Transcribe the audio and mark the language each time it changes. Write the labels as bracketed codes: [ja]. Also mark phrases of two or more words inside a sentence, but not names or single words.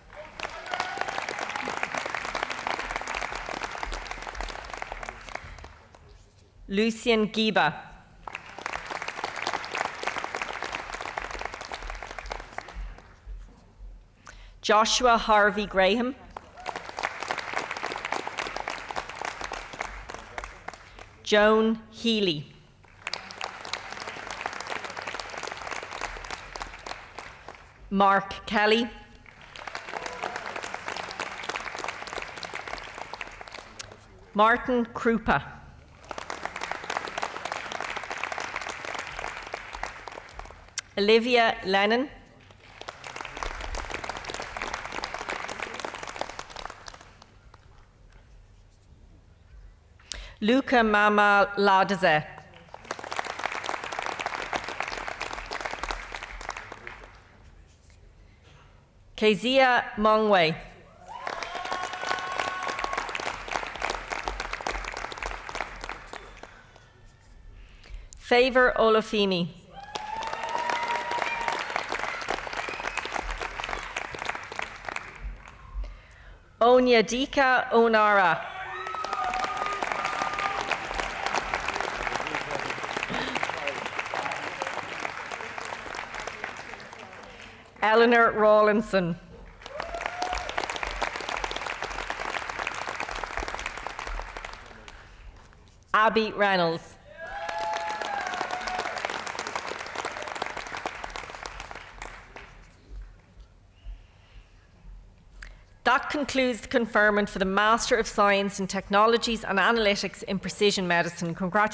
[en] Lucian Giba. Joshua Harvey Graham. Joan Healy. Mark Kelly. Martin Krupa. Olivia Lennon. Luca Mama Ladaze. Kezia Mongwe. Favor Olafimi. Onyedika Onara. Eleanor Rawlinson. Abby Reynolds. That concludes the conferment for the Master of Science in Technologies and Analytics in Precision Medicine.